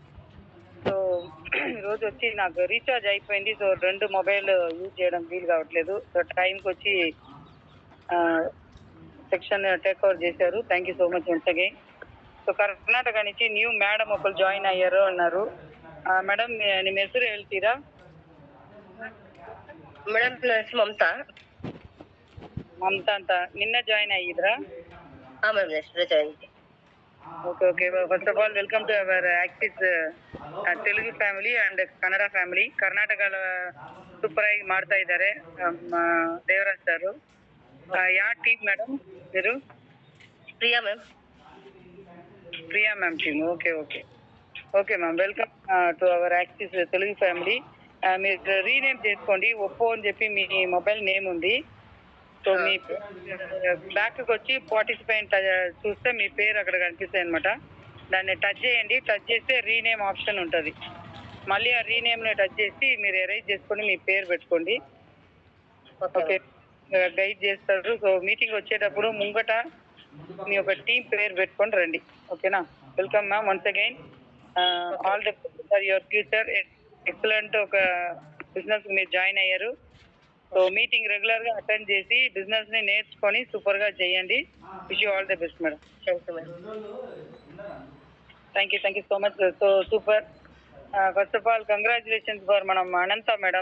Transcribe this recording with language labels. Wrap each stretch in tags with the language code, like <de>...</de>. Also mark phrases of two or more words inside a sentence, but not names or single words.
<te>సో ఈరోజు వచ్చి నాకు రీఛార్జ్ అయిపోయింది. సో 2</te> <en>mobile use</en> <te>చేయడం వీలు కావట్లేదు. సో టైంకి వచ్చి</te> <en>session take over</en> <te>చేశారు.</te> <en>Thank you so much once again.</en> <te>సో కర్ನಾಟಕ నుంచి</te> <en>new madam</en> <te>ఒకరు జాయిన్ అయ్యారు అన్నారు.</te> <kn>మేడం ನಿಮ್ಮ ಹೆಸರು ಹೇಳ್ತೀರಾ? ಮೇಡಮ್ ಮಮತಾ. ಮಮತಾ ಅಂತ. ನಿನ್ನ ಜಾಯಿನ್ ಆಗಿದ್ರಾ?</kn> <en>Ma'am next join. Okay. First of all welcome to our Axis Telugu family and Kannada family.</en> <kn>ಕರ್ನಾಟಕದ ಸೂಪರ್ ಆಗಿ ಮಾಡ್ತಾ ಇದ್ದಾರೆ ದೇವರಾಜ್ ಸರ್. ಯಾವ ಟೀಮ್ ಮೇಡಮ್ మీరు?</kn> <te>ప్రియా మ్యామ్. ప్రియా మ్యామ్ టీమ్.</te> <en>Okay ma'am, welcome to our Axis Telugu family.</en> <te>మీరు రీనేమ్ చేసుకోండి. ఒప్పో అని చెప్పి మీ</te> <en>mobile name</en> <te>ఉంది. సో మీ బ్యాక్కి వచ్చి పార్టిసిపెంట్ చూస్తే మీ పేరు అక్కడ కనిపిస్తాయి అనమాట. దాన్ని టచ్ చేయండి. టచ్ చేస్తే</te> <en>rename option</en> <te>ఉంటుంది. మళ్ళీ ఆ రీనేమ్ని టచ్ చేసి మీరు ఎరేజ్ చేసుకొని మీ పేరు పెట్టుకోండి. ఓకే, గైడ్ చేస్తారు. సో మీటింగ్ వచ్చేటప్పుడు ముంగట మీ ఒక టీం పేరు పెట్టుకొని రండి.</te> <en>ఓకేనా? Welcome ma'am once again. All the best for your future.</en> <te>ఎక్సలెంట్ ఒక బిజినెస్ మీరు జాయిన్ అయ్యారు. సో</te> <en>meeting regular</en> <te>గా అటెండ్ చేసి బిజినెస్ ని నేర్చుకొని సూపర్ గా చేయండి.</te> <en>Wish you all the best madam. Thank you madam. Thank you so much. So super. First of all congratulations for మనం అనంత మేడం.</en>